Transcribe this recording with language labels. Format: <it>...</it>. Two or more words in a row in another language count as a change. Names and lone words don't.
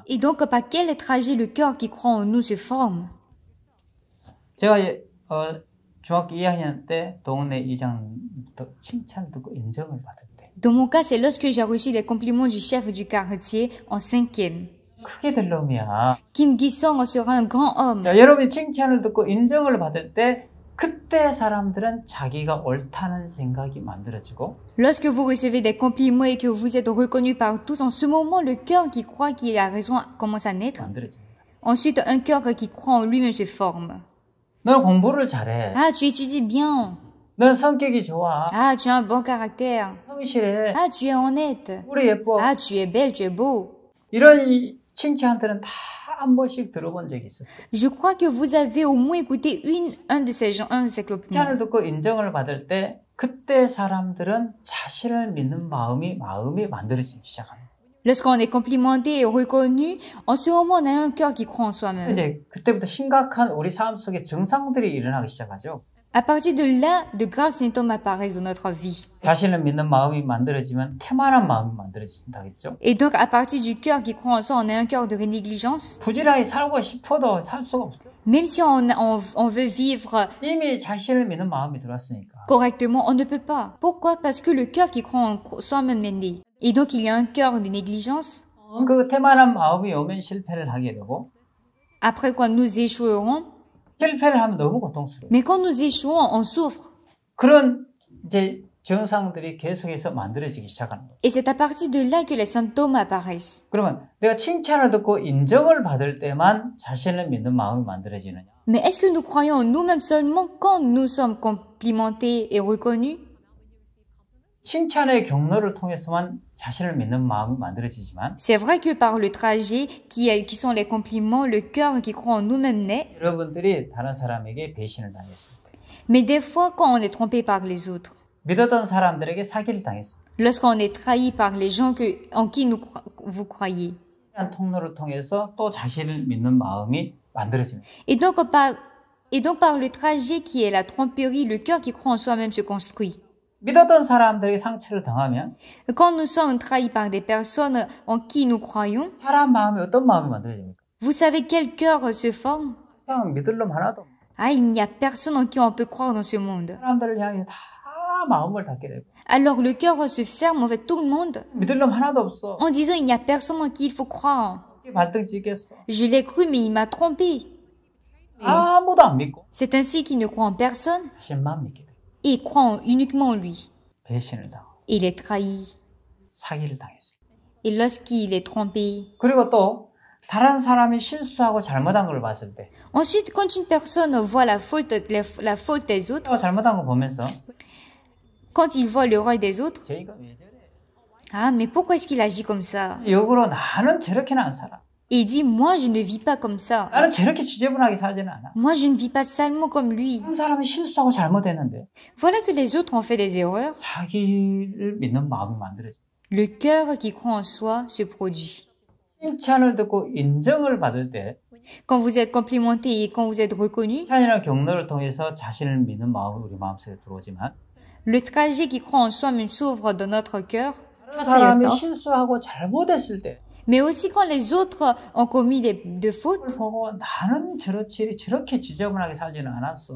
<fr>Et donc par quel trajet le cœur qui croit en nous se forme?</fr> <ko>제가 중학교 2학년 때 동네 이장부터 칭찬을 듣고 인정을 받을 때</ko> <fr>Dans mon cas, c'est lorsque j'ai reçu des compliments du chef du quartier en 5e.</fr> <ko>크게 될 놈이야.</ko> <fr>Kim Gi-sung sera un grand homme.</fr> <ko>자, 여러분이 칭찬을 듣고 인정을 받을 때 그때 사람들은 자기가 옳다는 생각이 만들어지고</ko> <fr>Lorsque vous recevez des compliments et que vous êtes reconnu par tous, en ce moment, le cœur qui croit qu'il a raison commence à naître.</fr> <ko>만들어집니다.</ko> <fr>Ensuite, un cœur qui croit en lui-même se forme.</fr> <ko>너 공부를 잘해.</ko> <fr>Ah, tu étudies bien.</fr> <ko>넌 성격이 좋아.</ko> <fr>Ah, tu as un bon caractère.</fr> <ko>성실해.</ko> <fr>Ah, tu es honnête.</fr> <ko>우리 예뻐.</ko> <fr>Ah, tu es belle, tu es beau.</fr> <ko>이런 칭찬들은 다 한 번씩 들어본 적이 있었어요.</ko> <fr>Je crois que vous avez au moins écouté un de ces compliments.</fr> <ko>칭찬을 듣고 인정을 받을 때 그때 사람들은 자신을 믿는 마음이 만들어지기 시작합니다.</ko> <fr>Lorsqu'on est complimenté et reconnu, en ce moment, on a un cœur qui croit en soi-même.</fr> <ko>이제 그때부터 심각한 우리 삶 속에 증상들이 일어나기 시작하죠.</ko> <fr>À partir de là, de graves symptômes apparaissent dans notre vie.</fr> <ko>자신을 믿는 마음이 만들어지면 태만한 마음이 만들어진다겠죠.</ko> <fr>Et donc, à partir du cœur qui croit en soi, on a un cœur de négligence.</fr> <ko>부지런히 살고 싶어도 살 수가 없어요.</ko> <fr>Même si on veut vivre</fr> <ko>이미 자신을 믿는 마음이 들어왔으니까.</ko> <fr>correctement, on ne peut pas. Pourquoi? Parce que le cœur qui croit en soi-même est né. Et donc, il y a un cœur de négligence.</fr> <ko>그 태만한 마음이 오면 실패를 하게 되고</ko> <fr>Après, quand nous échouerons,</fr> <ko>실패를 하면 너무 고통스러워요.</ko> <fr>mais quand nous échouons, on souffre.</fr> <ko>그런 이제 증상들이 계속해서 만들어지기 시작하는 거예요.</ko> <fr>Et c'est à partir de là que les symptômes apparaissent.</fr> <ko>그러면 내가 칭찬을 듣고 인정을 받을 때만 자신을 믿는 마음이 만들어지느냐?</ko> <fr>Mais est-ce que nous croyons en nous-mêmes seulement quand nous sommes complimentés et reconnus?</fr> <ko>칭찬의 경로를 통해서만 자신을 믿는 마음이 만들어지지만</ko> <fr>C'est vrai que par le trajet, qui sont les compliments, le cœur qui croit en nous-mêmes naît.</fr> <ko>여러분들이 다른 사람에게 배신을 당했을 때</ko> <fr>Mais des fois, quand on est trompé par les autres,</fr> <ko>믿었던 사람들에게 사기를 당했을 때</ko> <fr>lorsqu'on est trahi par les gens en qui vous croyez.</fr> <ko>이런 통로를 통해서 또 자신을 믿는 마음이 만들어집니다.</ko> <fr>Et donc par le trajet qui est la tromperie, le cœur qui croit en soi-même se construit.</fr> <ko>믿었던 사람들에게 상처를 당하면</ko> <fr>Quand nous sommes trahis par des personnes en qui nous croyons,</fr> <ko>사람 마음이 어떤 마음이 만들어집니까?</ko> <fr>vous savez quel cœur se forme?</fr> <ko>그냥 믿을 놈 하나도 없고</ko> <fr>Ah, il n'y a personne en qui on peut croire dans ce monde.</fr> <ko>사람들을 향해 다 마음을 닫게 되고</ko> <fr>Alors le cœur se ferme envers tout le monde</fr> <ko>믿을 놈 하나도 없어.</ko> <fr>en disant il n'y a personne en qui il faut croire.</fr> <ko>어떻게 발등 찍겠어?</ko> <fr>Je l'ai cru mais il m'a trompé.</fr> <ko>아무도 안 믿고</ko> <fr>C'est ainsi qu'il ne croit en personne</fr> <ko>자신만 믿게 돼.</ko> <fr>et croit uniquement en lui.</fr> <ko>배신을 당하고</ko> <fr>Et il est trahi.</fr> <ko>사기를 당했어.</ko> <fr>Et lorsqu'il est trompé.</fr> <ko>그리고 또 다른 사람이 실수하고 잘못한 걸 봤을 때</ko> <fr>Ensuite, quand une personne voit la faute des autres,</fr> <ko>잘못한 거 보면서</ko> <fr>quand il voit l'erreur des autres,</fr> <ko>쟤가 왜 저래?</ko> <fr>ah, mais pourquoi est-ce qu'il agit comme ça?</fr> <ko>역으로 나는 저렇게는 안 살아.</ko> <fr>Et il dit, moi, je ne vis pas comme ça.</fr> <ko>나는 저렇게 지저분하게 살지는 않아.</ko> <fr>Moi, je ne vis pas salement comme lui.</fr> <ko>한 사람이 실수하고 잘못했는데</ko> <fr>Voilà que les autres ont fait des erreurs.</fr> <ko>자기를 믿는 마음이 만들어져.</ko> <fr>Le cœur qui croit en soi se produit.</fr> <ko>칭찬을 듣고 인정을 받을 때</ko> <fr>Quand vous êtes complimenté et quand vous êtes reconnu,</fr> <ko>칭찬이라는 경로를 통해서 자신을 믿는 마음이 우리 마음속에 들어오지만</ko> <fr>le trajet qui croit en soi-même s'ouvre dans notre cœur.</fr> <ko>다른 사람이 실수하고 잘못했을 때</ko> <fr>Mais aussi quand les autres ont commis de fautes,</fr> <ko>그걸 보고 나는 저렇게 지저분하게 살지는 않았어.</ko>